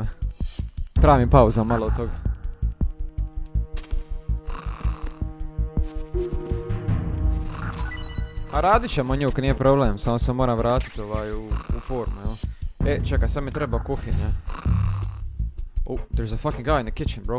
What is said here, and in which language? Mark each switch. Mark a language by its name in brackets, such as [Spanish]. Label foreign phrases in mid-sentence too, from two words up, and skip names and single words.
[Croatian] Treba mi pauza malo od toga. A radit ćemo njuk, nije problem, samo se moram vratiti u formu, jel? Čekaj, sad mi treba kuhinja. [English] Oh, there's a fucking guy in the kitchen, bro.